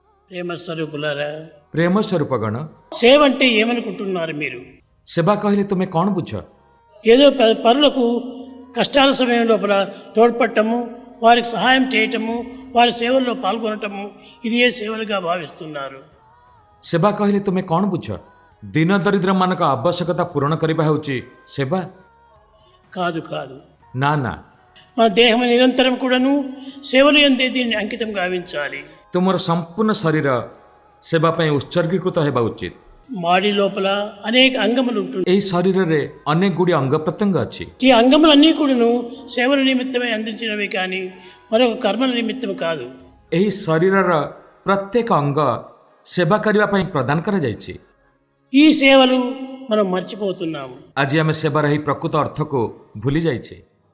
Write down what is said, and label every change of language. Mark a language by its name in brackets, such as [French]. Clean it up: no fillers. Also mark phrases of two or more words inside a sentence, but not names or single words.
[Telugu] ప్రేమ స్వరూపులారా, [Odia] ପ୍ରେମ ସ୍ୱରୂପଗଣ, [Telugu] సేవ అంటే ఏమనుకుంటున్నారు మీరు? [Odia] ସେବା କହିଲେ ତୁମେ କ'ଣ ବୁଝ? [Telugu] ఏదో పరులకు కష్టాల సమయం లోపల తోడ్పడటము, వారికి సహాయం చేయటము, వారి సేవల్లో పాల్గొనటము, ఇది ఏ సేవలుగా భావిస్తున్నారు? [Odia] ସେବା କହିଲେ ତୁମେ କ'ଣ ବୁଝ? ଦିନ ଦରିଦ୍ରମାନଙ୍କ ଆବଶ୍ୟକତା ପୂରଣ କରିବା ହେଉଛି ସେବା? [Telugu] కాదు కాదు, [Odia] ନା ନା, [Telugu] మన దేహం నిరంతరం కూడాను సేవలు ఎందే దీన్ని అంకితం గావించాలి. [Odia] ତୁମର ସମ୍ପୂର୍ଣ୍ଣ ଶରୀର ସେବା ପାଇଁ ଉତ୍ସର୍ଗୀକୃତ ହେବା ଉଚିତ. [Telugu] మాడి లోపల అనేక అంగములు ఉంటుంది. [Odia] ଏହି ଶରୀରରେ ଅନେକ ଗୁଡ଼ିଏ ଅଙ୍ଗ ପ୍ରତ୍ୟଙ୍ଗ ଅଛି. [Telugu] ఈ అంగములన్నీ కూడాను సేవల నిమిత్తమే అందించినవి కానీ మరొక కర్మల నిమిత్తం కాదు. [Odia] ଏହି ଶରୀରର ପ୍ରତ୍ୟେକ ଅଙ୍ଗ ସେବା କରିବା ପାଇଁ ପ୍ରଦାନ କରାଯାଇଛି. [Telugu] ఈ సేవలు మనం మర్చిపోతున్నాము. [Odia] ଆଜି ଆମେ ସେବାର ଏହି ପ୍ରକୃତ ଅର୍ଥକୁ ଭୁଲି ଯାଇଛେ.